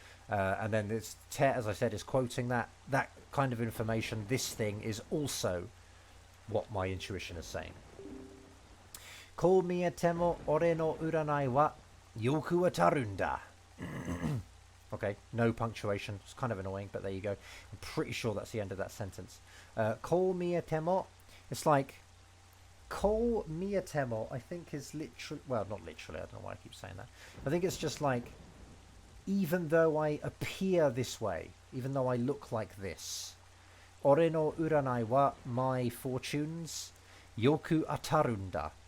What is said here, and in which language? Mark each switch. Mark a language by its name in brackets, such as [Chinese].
[English] And then this, as I said, is quoting that kind of information. This thing is also what my intuition is saying. [Japanese] こう見えても俺の占いはよく当たるんだ. [English] Okay, no punctuation. It's kind of annoying, but there you go. I'm pretty sure that's the end of that sentence. [Japanese] こう見えても, [English] it's like こう見えても, I think is literally, well, not literally, I don't know why I keep saying that. I think it's just like, even though I appear this way, even though I look like this, [Japanese] 俺の占いは [English] my fortunes [Japanese] よく当たるんだ.